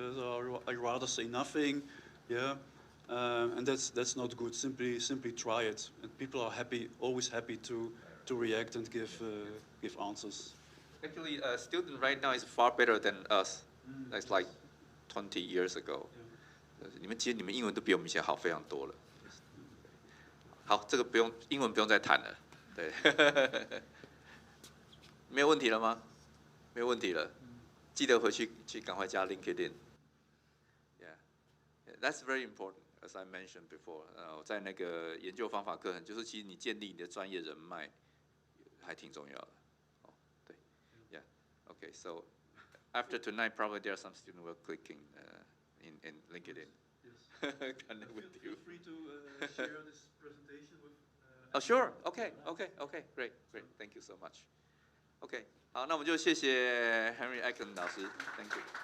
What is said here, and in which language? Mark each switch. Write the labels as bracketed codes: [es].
[en] So I rather say nothing. And that's not good. Simply try it. And people are always happy to react and give answers. Actually, a student right now is far better than us. That's like 20 years ago. [zh] 其实你们英文都比我们以前好非常多了。好，这个英文不用再谈了。对，没有问题了吗？没有问题了。记得回去赶快加 LinkedIn. [en] That's very important, as I mentioned before. [zh] 在那个研究方法课程，就是其实你建立你的专业人脉还挺重要的。 [en] 对 Okay, so after tonight, probably there are some students who are clicking in LinkedIn. Yes. Connect with you. Feel free to share this presentation with. Oh, sure. Okay. Great. Thank you so much. Okay. [zh] 好，那我们就谢谢 Henri Achten 老师。 [en] Thank you.